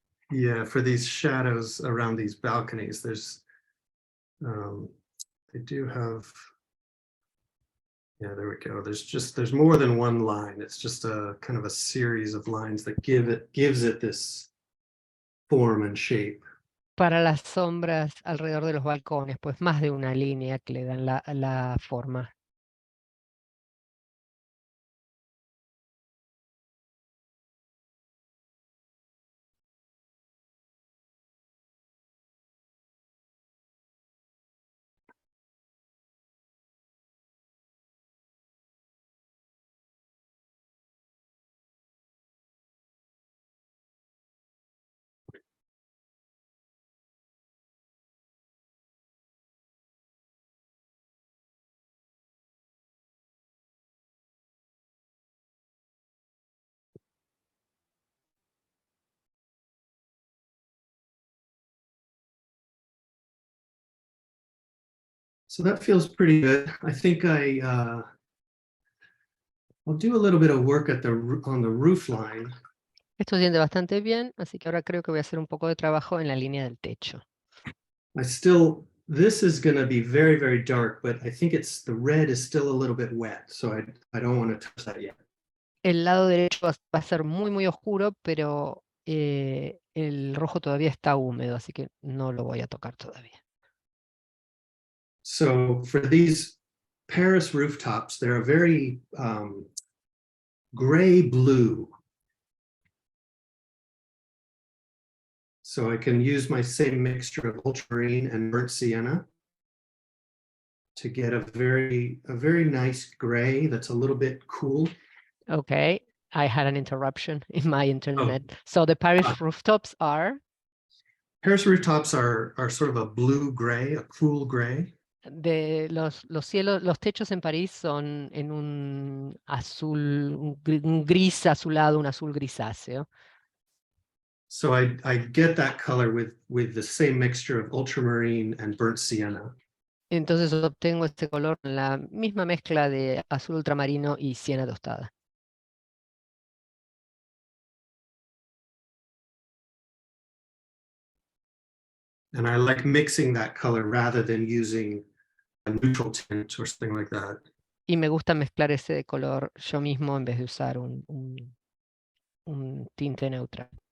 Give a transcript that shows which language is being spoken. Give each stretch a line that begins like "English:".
English: yeah, for these shadows around these balconies, there's, they do have, yeah, there we go. There's more than one line. It's just a kind of a series of lines that gives it this form and shape.
Spanish: Para las sombras alrededor de los balcones, pues más de una línea que le dan la forma.
English: So that feels pretty good. I think I'll do a little bit of work on the roof line.
Spanish: Esto siente bastante bien, así que ahora creo que voy a hacer un poco de trabajo en la línea del techo.
English: This is going to be very, very dark, but I think the red is still a little bit wet, so I don't want to touch that yet.
Spanish: El lado derecho va a ser muy, muy oscuro, pero el rojo todavía está húmedo, así que no lo voy a tocar todavía.
English: So for these Paris rooftops, they're a very gray blue. So I can use my same mixture of ultramarine and burnt sienna to get a very nice gray that's a little bit cool. Okay, I had an interruption in my internet. So the Paris rooftops are? Paris rooftops are sort of a blue gray, a cool gray.
Spanish: Los cielos, los techos en París son en un azul, un gris azulado, un azul grisáceo.
English: So I get that color with the same mixture of ultramarine and burnt sienna.
Spanish: Entonces obtengo este color en la misma mezcla de azul ultramarino y siena tostada.
English: And I like mixing that color rather than using a neutral tint or something like that.
Spanish: Y me gusta mezclar ese color yo mismo en vez de usar un tinte neutral.